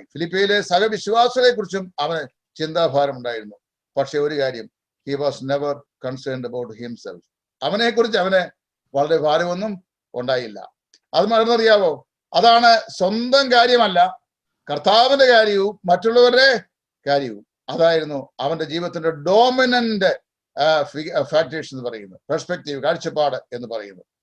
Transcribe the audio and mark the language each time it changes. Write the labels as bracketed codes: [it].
[ml] ഫിലിപ്പിയിലെ സഹവിശ്വാസികളെ കുറിച്ചും അവന് ചിന്താഭാരമുണ്ടായിരുന്നു. പക്ഷെ ഒരു കാര്യം, [en] he was never concerned about himself. [ml] അവനെ കുറിച്ച് അവന് വളരെ ഭാരമൊന്നും ഉണ്ടായില്ല. അത് മറന്നറിയാവോ? അതാണ് സ്വന്തം കാര്യമല്ല, കർത്താവിന്റെ കാര്യവും മറ്റുള്ളവരുടെ കാര്യവും. അതായിരുന്നു അവന്റെ ജീവിതത്തിന്റെ ഡോമിനന്റ് ഫാക്ടേഴ്സ് എന്ന് പറയുന്നത്, പെർസ്പെക്റ്റീവ്, കാഴ്ചപ്പാട് എന്ന് പറയുന്നത്.